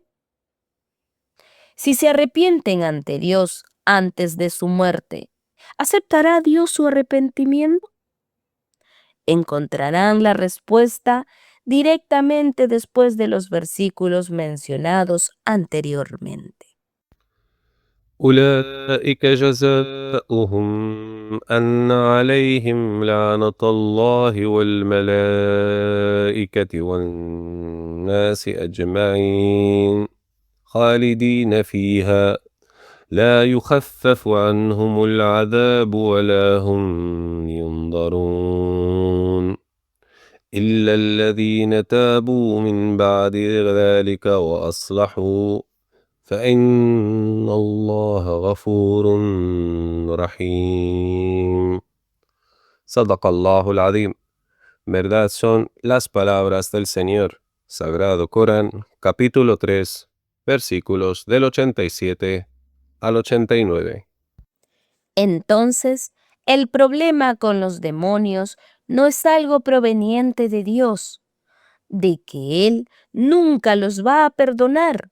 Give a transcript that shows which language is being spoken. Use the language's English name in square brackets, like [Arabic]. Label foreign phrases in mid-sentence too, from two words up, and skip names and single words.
[Spanish] Si se arrepienten ante Dios antes de su muerte, ¿aceptará Dios su arrepentimiento? Encontrarán la respuesta directamente después de los versículos mencionados anteriormente. [Arabic] أولئك جزاؤهم أن عليهم لعنة الله والملائكة والناس أجمعين خالدين فيها لا يخفف عنهم العذاب ولا هم ينظرون إلا الذين تابوا من بعد ذلك وأصلحوا فإن الله غفور رحيم. صدق الله العظيم. [Spanish] Verdad son las palabras del Señor. Sagrado Corán, capítulo 3, versículos del 87 al 89. Entonces, el problema con los demonios no es algo proveniente de Dios, de que Él nunca los va a perdonar.